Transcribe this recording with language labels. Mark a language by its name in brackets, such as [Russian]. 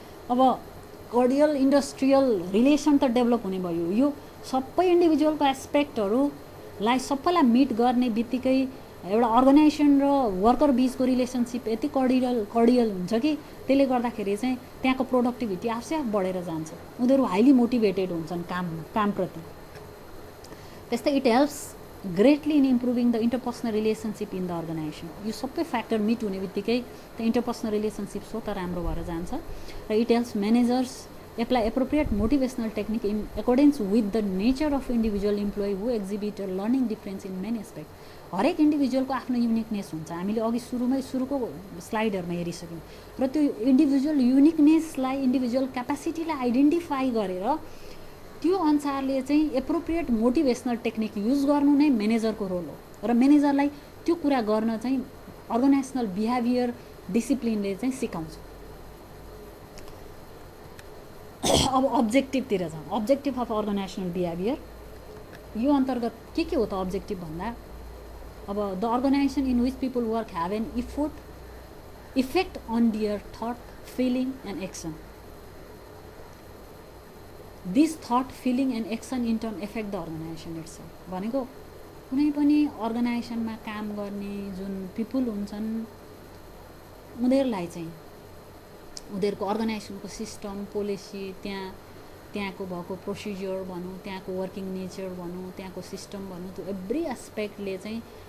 [Nepali] अब कर्डियल industrial relation त develop हुने भयो, यो सबै इन्डिभिजुअलको एस्पेक्टहरूलाई सबैलाई मिट गर्ने बित्तिकै एउटा अर्गनाइजेसन र वर्कर बिचको रिलेसनसिप यति कर्डियल हुन्छ कि त्यसले गर्दाखेरि चाहिँ त्यहाँको प्रोडक्टिभिटी आफै बढेर जान्छ। उनीहरू हाइली मोटिभेटेड हुन्छन् कामप्रति। [English] त्यस्तै it helps greatly in improving the interpersonal relationship in the organization. [Nepali] यो सबै फ्याक्टर मिट हुने बित्तिकै त्यो इन्टरपर्सनल रिलेसनसिप स्वतः राम्रो भएर जान्छ। [English] र it helps managers apply appropriate motivational technique in accordance with the nature of individual employee who exhibit a learning difference in many aspects. [Nepali] हरेक इन्डिभिजुअलको आफ्नो युनिकनेस हुन्छ। हामीले अघि सुरुको स्लाइडहरुमा हेरिसक्यौँ र त्यो इन्डिभिजुअल युनिकनेसलाई इन्डिभिजुअल क्यापासिटीलाई आइडेन्टिफाई गरेर त्यो अनुसारले चाहिँ एप्रोप्रिएट मोटिभेसनल टेक्निक युज गर्नु नै म्यानेजरको रोल हो। र म्यानेजरलाई त्यो कुरा गर्न चाहिँ अर्गनाइजेसनल बिहेभियर डिसिप्लिनले चाहिँ सिकाउँछ। अब अब्जेक्टिभतिर जाउँ। अब्जेक्टिभ अफ अर्गनाइजेसनल बिहेभियर यो अन्तर्गत के हो त अब्जेक्टिभ भन्दा अब [English] The organization in which people work have an effect on their thought feeling and action. This thought feeling and action in turn affect the organization itself. [Nepali] भनेको कुनै पनि अर्गनाइजेसनमा काम गर्ने जुन पिपुल हुन्छन् उनीहरूलाई चाहिँ उनीहरूको अर्गनाइजेसनको सिस्टम पोलिसी त्यहाँको भएको प्रोसिजर भनौँ, त्यहाँको वर्किङ नेचर भनौँ, त्यहाँको सिस्टम भनौँ, त्यो एभ्री एस्पेक्टले चाहिँ